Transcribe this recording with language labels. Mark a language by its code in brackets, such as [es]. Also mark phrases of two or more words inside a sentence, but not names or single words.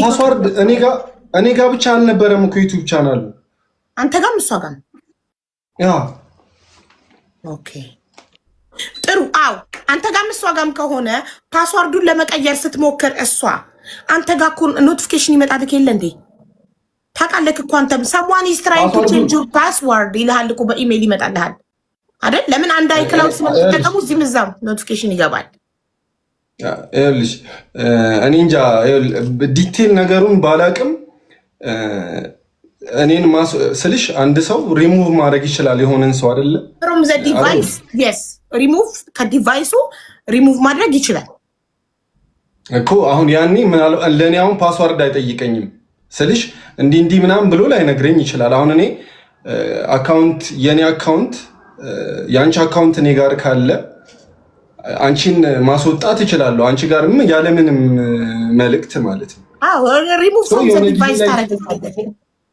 [am] ፓስዋርድ እኔ ጋር ብቻ አልነበረም እኮ ዩቲዩብ ቻናሉ አንተ ጋርም እሷ ጋር ያ። ኦኬ ጥሩ። አው አንተ ጋርም እሷ ጋርም ከሆነ ፓስዋርዱን ለመቀየር ስትሞክር እሷ አንተ ጋር እኮ ኖቲፊኬሽን ይመጣልክ የለ እንዴ? ታውቃለህ እኮ አንተም [en] someone is trying to change your password [am] ይልሃል እኮ በኢሜይል ይመጣልሃል አይደል? ለምን አንድ አይክላውድ ስለምትጠቀሙ እዚህም እዛም ኖቲፊኬሽን ይገባል። ይኸውልሽ እኔ እንጃ ዲቴል ነገሩን ባላቅም እኔን ስልሽ አንድ ሰው ሪሙቭ ማድረግ ይችላል የሆነን ሰው አይደለ? [en] from the device yes remove [am] ከዲቫይሱ ሪሙቭ ማድረግ ይችላል እኮ። አሁን ያኔ ለእኔ አሁን ፓስዋርድ አይጠይቀኝም ስልሽ እንዲህ ምናምን ብሎ ላይነግረኝ ይችላል። አሁን እኔ አካውንት የኔ አካውንት የአንቺ አካውንት እኔ ጋር ካለ አንቺን ማስወጣት እችላለሁ። አንቺ ጋርም ያለምንም መልእክት ማለት ነው። [en] ሪሙቭ from the device ታደርጋለህ።